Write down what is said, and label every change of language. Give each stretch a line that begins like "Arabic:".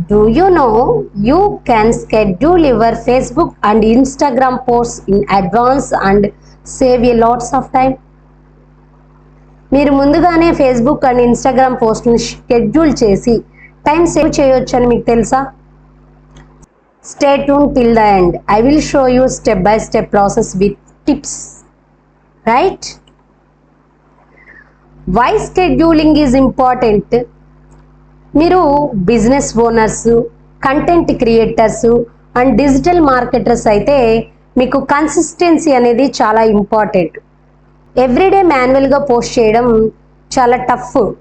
English: Do you know you can schedule your Facebook and Instagram posts in advance and save a lots of time?
Telugu: మీరు ముందుగానే Facebook and Instagram పోస్ట్ని schedule చేసి time save చేయొచ్చు అని మీకు తెలుసా?
English: Stay tune till the end. I will show you step by step process with tips. Right? Why scheduling is important?
Telugu: మీరు business owners, content creators and digital marketers అయితే మీకు consistency అనేది చాలా ఇంపార్టెంట్. ఎవ్రీడే మాన్యువల్గా పోస్ట్ చేయడం చాలా tough.